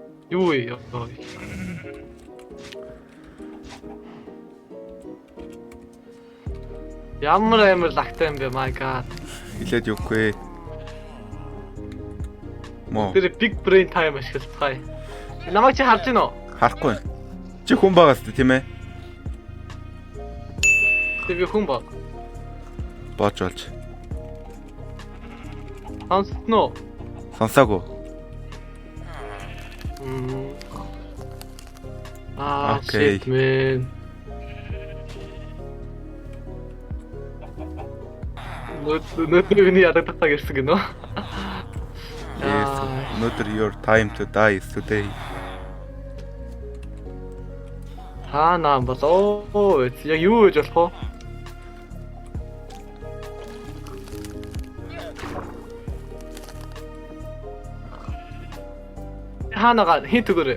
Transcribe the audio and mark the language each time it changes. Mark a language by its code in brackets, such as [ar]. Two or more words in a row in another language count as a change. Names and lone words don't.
[mn] Юу вэ? Ямар амар лагтай юм бэ? [en] My god. [mn] Хилээд юугүй. Мо. Тэр [en] big brain time [mn] ашиглацгаая. Намайг чи харж гинөө? Харахгүй. Чи хүн байгаас тийм ээ? Тэг би хүн баг. Боож болж. Сонсноо. Сонсоогүй. [en] Shit man. [mn] Өнөөдөр миний ядагдах гэсэн гинөө. [en] Yes. Another your time to die is today. [mn] Хаана болоо? Яг юу гэж болох вэ? Хаанага хинт өгөөрэй.